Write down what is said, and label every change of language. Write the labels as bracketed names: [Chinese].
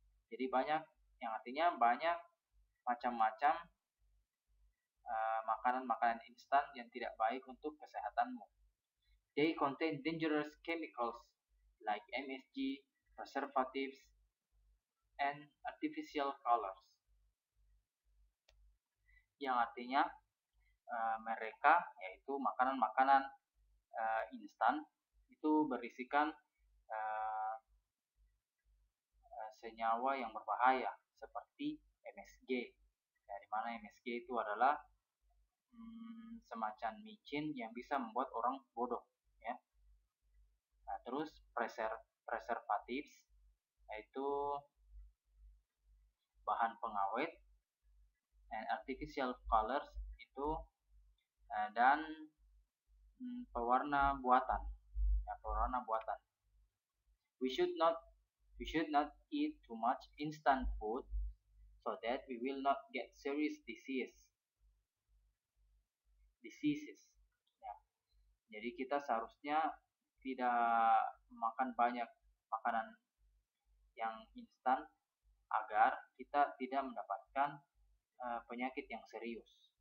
[Indonesian] Jadi yang artinya banyak macam-macam makanan-makanan instan yang tidak baik untuk kesehatanmu. [English] They contain dangerous chemicals like MSG, preservatives, and artificial colors. [Indonesian] Yang artinya mereka, yaitu makanan-makanan instan, itu berisikan senyawa yang berbahaya seperti MSG. Dari mana MSG itu adalah semacam micin yang bisa membuat orang bodoh, ya. Nah, terus preservatives, yaitu bahan pengawet, [English] and artificial colors [Indonesian] itu dan pewarna buatan, pewarna buatan. [English] We should not eat too much instant food so that we will not get serious diseases. [Indonesian] Ya. Jadi kita seharusnya tidak makan banyak makanan yang instan agar kita tidak mendapatkan penyakit yang serius.